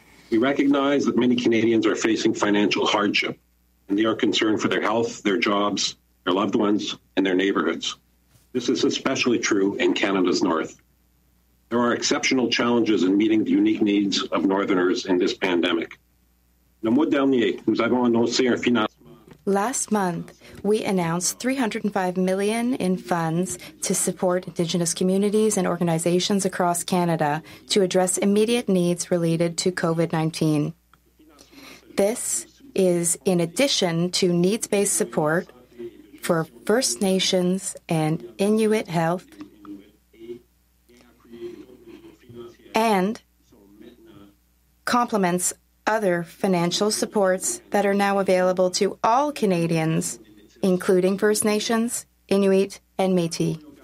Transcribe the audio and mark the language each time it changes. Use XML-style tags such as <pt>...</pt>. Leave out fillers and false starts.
<en>We recognize that many Canadians are facing financial hardship, and they are concerned for their health, their jobs, their loved ones, and their neighborhoods. This is especially true in Canada's North. There are exceptional challenges in meeting the unique needs of Northerners in this pandemic.</en> <fr>Le mois dernier, nous avons annoncé un financement.</fr> <en>Last month, we announced $305 million in funds to support Indigenous communities and organizations across Canada to address immediate needs related to COVID-19. This is in addition to needs-based support for First Nations and Inuit health, and complements other financial supports that are now available to all Canadians, including First Nations, Inuit, and Métis.</en>